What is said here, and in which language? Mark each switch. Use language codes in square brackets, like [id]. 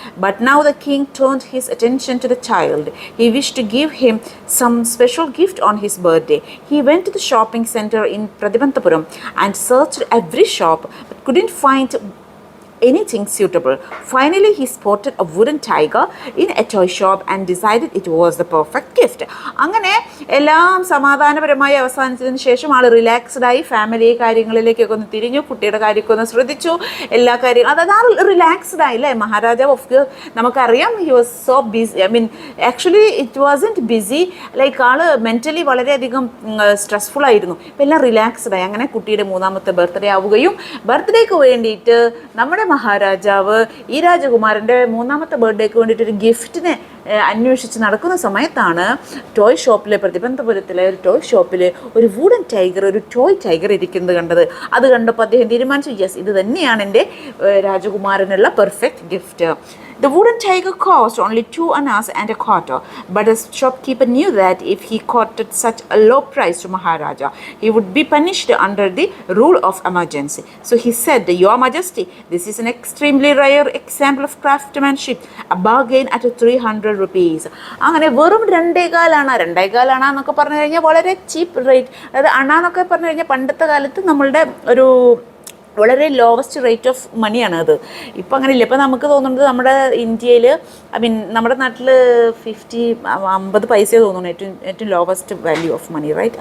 [en] But now the king turned his attention to the child. He wished to give him some special gift on his birthday. He went to the shopping center in Pradhivantapuram and searched every shop but couldn't find anything suitable. Finally, he spotted a wooden tiger in a toy shop and decided it was the perfect gift. [ml] അങ്ങനെ എല്ലാം സമാധാനപരമായി അവസാനിച്ചതിന് ശേഷം ആൾ റിലാക്സ്ഡായി family കാര്യങ്ങളിലേക്കൊക്കെ ഒന്ന് തിരിഞ്ഞു, കുട്ടിയുടെ കാര്യമൊക്കെ ഒന്ന് ശ്രദ്ധിച്ചു, എല്ലാ കാര്യങ്ങളും അതായത് ആൾ റിലാക്സ്ഡ് ആയില്ലേ മഹാരാജാവ്. [en] of [ml] നമുക്കറിയാം [en] he was so busy, I mean actually it wasn't busy, like [ml] ആള് മെൻ്റലി വളരെയധികം സ്ട്രെസ്ഫുൾ ആയിരുന്നു. ഇപ്പം എല്ലാം റിലാക്സ്ഡായി. അങ്ങനെ കുട്ടിയുടെ 3ാമത്തെ ബർത്ത്ഡേ ആവുകയും ബർത്ത്ഡേക്ക് വേണ്ടിയിട്ട് നമ്മുടെ മഹാരാജാവ് ഈ രാജകുമാരൻ്റെ 3ാമത്തെ ബർത്ത്ഡേക്ക് വേണ്ടിയിട്ട് ഒരു ഗിഫ്റ്റിനെ അന്വേഷിച്ച് നടക്കുന്ന സമയത്താണ് ടോയ് ഷോപ്പിലെ പ്രതിബന്ധപുരത്തിലെ ഒരു ടോയ് ഷോപ്പിൽ ഒരു വുഡൻ ടൈഗർ, ഒരു ടോയ് ടൈഗർ ഇരിക്കുന്നത് കണ്ടത്. അത് കണ്ടപ്പോൾ അദ്ദേഹം തീരുമാനിച്ചു, യെസ് ഇത് തന്നെയാണ് എൻ്റെ രാജകുമാരനുള്ള perfect gift. [en] The wooden tiger cost only 2 annas and a quarter, but the shopkeeper knew that if he quoted such a low price to Maharaja, he would be punished under the rule of emergency. So he said, Your Majesty, this is an extremely rare example of craftsmanship, a bargain at 300 rupees. [ml] അങ്ങനെ വെറും 2.25 എന്നൊക്കെ പറഞ്ഞു കഴിഞ്ഞാൽ വളരെ cheap rate. അതായത് അണ എന്നൊക്കെ പറഞ്ഞു കഴിഞ്ഞാൽ പണ്ടത്തെ കാലത്ത് നമ്മളുടെ ഒരു വളരെ [en] lowest rate of മണിയാണ് [ml] അത്. ഇപ്പം അങ്ങനെയില്ല. ഇപ്പം നമുക്ക് തോന്നുന്നത് നമ്മുടെ ഇന്ത്യയിൽ, ഐ മീൻ നമ്മുടെ നാട്ടിൽ 50 പൈസയെ തോന്നുന്നു ഏറ്റവും [en] Lowest value of money, right?